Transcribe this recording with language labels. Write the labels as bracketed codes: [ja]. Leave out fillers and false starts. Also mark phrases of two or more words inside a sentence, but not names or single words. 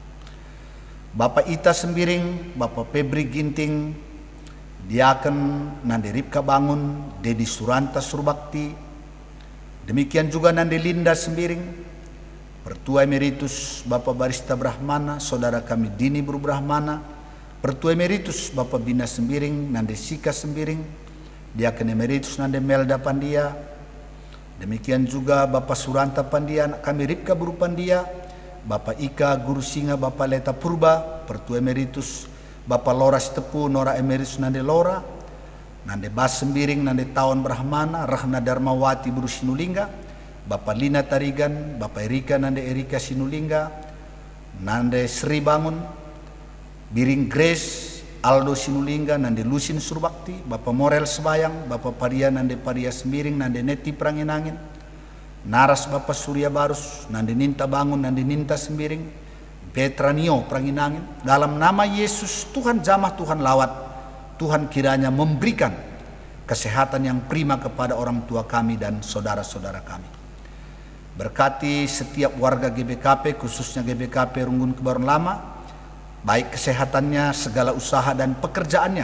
[id] Bapak Ita Sembiring, Bapak Febri Ginting, Diaken Nande Ripka Bangun, Dedi Suranta Surbakti, demikian juga Nande Linda Sembiring, Pertua Emeritus Bapak Barista Brahmana, saudara kami Dini Bru Brahmana, Pertua Emeritus Bapak Bina Sembiring, Nande Sika Sembiring, Diaken Emeritus Nande Melda Pandia, demikian juga Bapak Suranta Pandia, anak kami Ripka Buru Pandia, Bapak Ika Guru Singa, Bapak Leta Purba, Pertua Emeritus Bapak Lora Sitepu, Nora Emeritus Nande Lora, Nande Bas Sembiring, Nande Tawan Brahmana, Rahna Darmawati Buru Sinulingga, Bapak Lina Tarigan, Bapak Erika Nande Erika Sinulingga, Nande Sri Bangun, Biring Grace Aldo Sinulingga, Nande Lusin Surbakti, Bapak Morel Sebayang, Bapak Paria Nande Paria Sembiring, Nande Neti Prangin-angin, Naras Bapak Surya Barus, Nande Ninta Bangun, Nande Ninta Sembiring, Petra Nio Prangin-angin. Dalam nama Yesus, Tuhan jamah, Tuhan lawat, Tuhan kiranya memberikan kesehatan yang prima kepada orang tua kami dan saudara-saudara kami. Berkati setiap warga GBKP, khususnya GBKP Runggun Kebayoran Lama, baik kesehatannya, segala usaha dan pekerjaannya.